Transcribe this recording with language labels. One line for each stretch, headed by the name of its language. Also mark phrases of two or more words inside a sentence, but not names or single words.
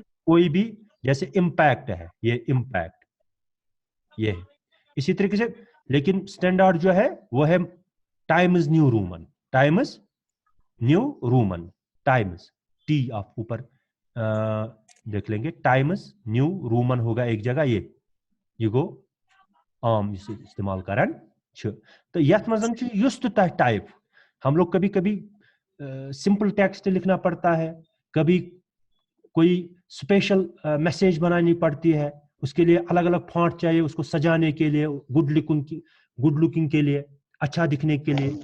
Hindi: कोई भी, जैसे इम्पैक्ट है, ये इम्पैक्ट, ये है इसी तरीके से। लेकिन स्टैंडर्ड जो है वो है टाइम्स न्यू रोमन, टाइम्स न्यू रोमन, टाइम्स, टी आप ऊपर देख लेंगे, टाइम्स न्यू रोमन होगा एक जगह,
Kashmiri: ये गो आम इस्तेमाल करन छ। तो यथ मजन छ युस तो टाइप,
Hindi: हम लोग कभी कभी
English: simple text
Hindi: लिखना पड़ता है, कभी कोई
English: special message
Hindi: बनानी पड़ती है, उसके लिए अलग अलग फॉन्ट चाहिए, उसको सजाने के लिए,
English: good looking
Hindi: के लिए, अच्छा दिखने के लिए।